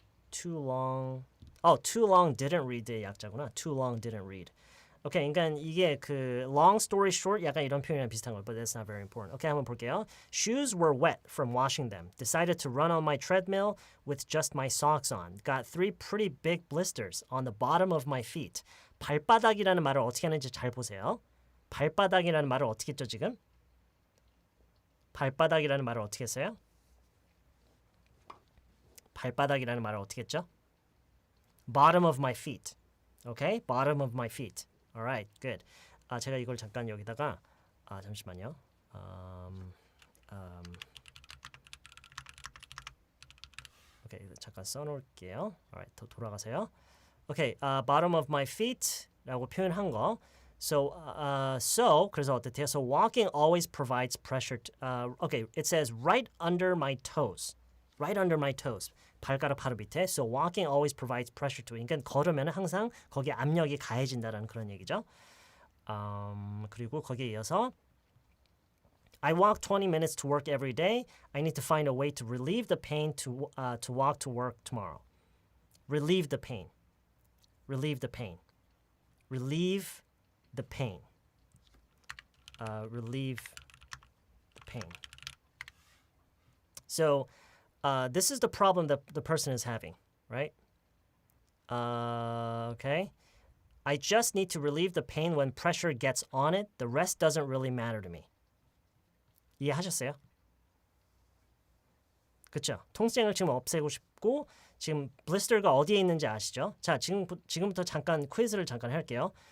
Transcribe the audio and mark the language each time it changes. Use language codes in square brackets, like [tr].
[en] Too long didn't read의 [ko] 약자구나. [en] Too long didn't read. Okay, [ko] 그러니까 이게 그 [en] long story short [ko] 약간 이런 표현이랑 비슷한 거, [en] but that's not very important. [ko] Okay, 한번 볼게요. [en] Shoes were wet from washing them. Decided to run on my treadmill with just my socks on. Got 3 pretty big blisters on the bottom of my feet. [ko] 발바닥이라는 말을 어떻게 하는지 잘 보세요. 발바닥이라는 말을 어떻게 했죠 지금? 발바닥이라는 말을 어떻게 했어요? 발바닥이라는 말을 어떻게 했죠? [en] Bottom of my feet. Okay? Bottom of my feet. Alright, good. [ko] 제가 이걸 잠깐 여기다가 잠시만요. 오케이, 잠깐 써놓을게요. [en] Alright, [ko] 더 돌아가세요. 오케이, bottom of my feet라고 표현한 거. [en] So [ko] 그래서 어떻대요? [en] So walking always provides pressure. Okay, it says right under my toes. Right under my toes. [ko] 발가락 바로 밑에. [en] So walking always provides pressure to. [ko] 그러니까 걸으면 항상 거기에 압력이 가해진다는 그런 얘기죠. 그리고 거기에 이어서 [en] I walk 20 minutes to work every day. I need to find a way to relieve the pain to walk to work tomorrow. Relieve the pain. Relieve the pain. Relieve the pain. Relieve the pain. So this is the problem that the person is having, right? Okay. I just need to relieve the pain when pressure gets on it. The rest doesn't really matter to me. [ko] 이해하셨어요? 그쵸? 통증을 지금 없애고 싶고 지금 blister가 어디에 있는지 아시죠? 자, 지금부터 잠깐 퀴즈를 잠깐 할게요.